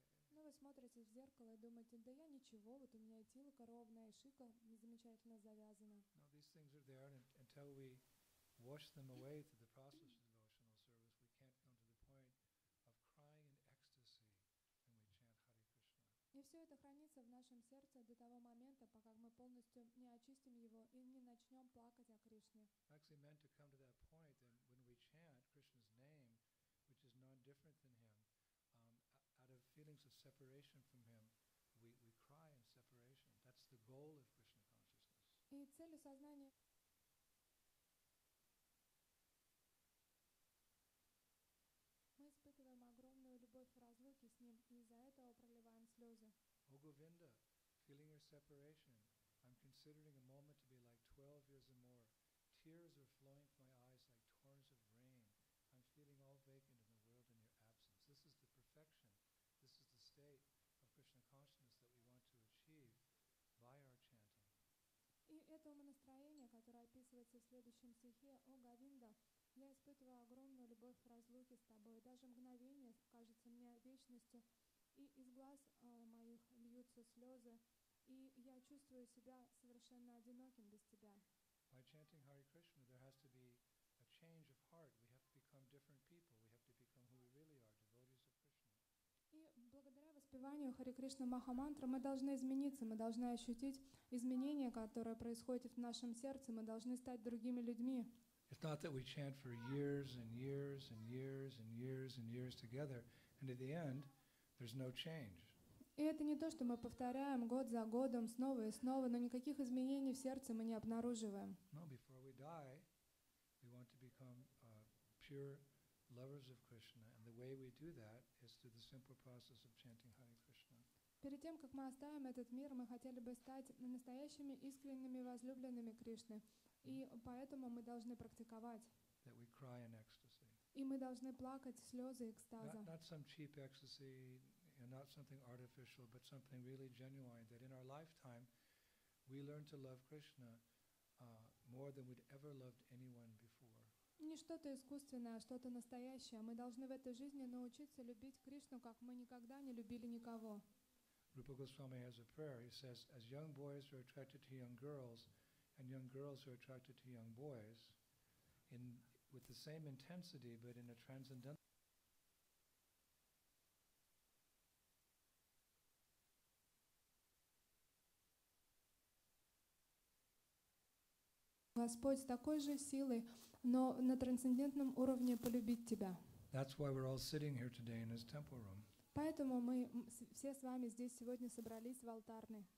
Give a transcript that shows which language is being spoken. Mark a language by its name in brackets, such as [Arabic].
[Russian] Но вы смотрите в зеркало и думаете, да я ничего, вот у меня и тилка ровная, и шика замечательно завязана. [English] No, these things are there, and until we wash them away through the process of devotional service, we can't come to the point of crying in ecstasy when we chant Hare Krishna. [Russian] И все это хранится в нашем сердце до того момента, пока мы полностью не очистим его и не начнем плакать о Кришне. [English] Actually meant to come to that point that when we chant Krishna's name, which is non-different than him, out of feelings of separation from him, we cry in separation. That's the goal of Krishna consciousness. [Russian] И целью сознания мы испытываем огромную любовь в разлуке с ним, и из-за этого проливаем слезы. [English] O Govinda, feeling your separation, I'm considering a moment to be like 12 years or more. Tears are flowing from my eyes like torrents of rain. I'm feeling all vacant in the world in your absence. This is the perfection. This is the state of Krishna consciousness that we want to achieve by our chanting. [Russian] И это умонастроение, которое описывается в следующем стихе: «О Говинда, я испытываю огромную любовь в разлуке с тобой. Даже мгновение кажется мне вечностью, и из глаз моих льются слезы, и я чувствую себя совершенно одиноким без тебя». [English] By chanting Hare Krishna, there has to be a change of heart. We have to become different people. We have to become who we really are, devotees of Krishna. [Russian] И благодаря воспеванию Харе Кришна Махамантры мы должны измениться, мы должны ощутить изменения, которые происходят в нашем сердце, мы должны стать другими людьми. [English] It's not that we chant for years and years and years and years and years together, and at the end, there's no change. [Russian] И это не то, что мы повторяем год за годом снова и снова, но никаких изменений в сердце мы не обнаруживаем. [English] No, before we die, we want to become pure lovers of Krishna, and the way we do that is through the simple process of chanting Hare Krishna. [Russian] Перед тем, как мы оставим этот мир, мы хотели бы стать настоящими искренними возлюбленными Кришны, и поэтому мы должны практиковать. [English] That we cry in ecstasy. [Russian] И мы должны плакать слезы экстаза. [English] Not some cheap ecstasy, not something artificial, but something really genuine. That in our lifetime, we learn to love Krishna more than we'd ever loved anyone before. [Russian] Не что-то искусственное, а что-то настоящее. Мы должны в этой жизни научиться любить Кришну, как мы никогда не любили никого. [English] Rupa Goswami has a prayer. He says, as young boys are attracted to young girls, and young girls are attracted to young boys, with the same intensity, but in a transcendental. [Russian] Господь с такой же силой, но на трансцендентном уровне полюбить Тебя. [English] That's why we're all sitting here today in his temple room. [Russian] Поэтому мы все с вами здесь сегодня собрались в алтарной.